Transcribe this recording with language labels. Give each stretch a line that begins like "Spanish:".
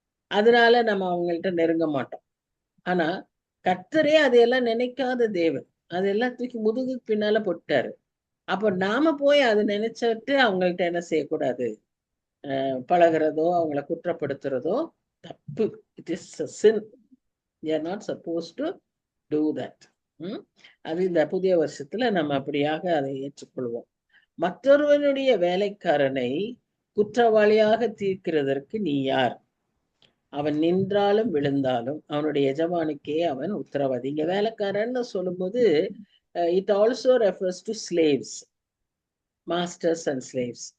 Tamil: அதனால நம்ம அவங்கள்ட்ட நெருங்க மாட்டோம். ஆனா கர்த்தரே அதையெல்லாம் நினைக்காத தேவன், அதெல்லாம் தூக்கி முதுகுக்கு பின்னால போட்டாரு. அப்ப நாம போய் அதை நினைச்சிட்டு அவங்கள்ட்ட என்ன செய்யக்கூடாது, பழகிறதோ அவங்கள குற்றப்படுத்துறதோ தப்பு. It is
English: a sin. We are not supposed to do that.
Tamil: அது இந்த புதிய வருஷத்துல நம்ம அப்படியாக அதை ஏற்றுக்கொள்வோம். மற்றொருவனுடைய வேலைக்காரனை குற்றவாளியாக தீர்க்கிறதற்கு நீ யார்? அவன் நின்றாலும் விழுந்தாலும் அவனுடைய எஜமானுக்கே அவன் உத்தரவாதி. இங்க வேலைக்காரன்னு சொல்லும்போது it also refers to slaves, masters and slaves.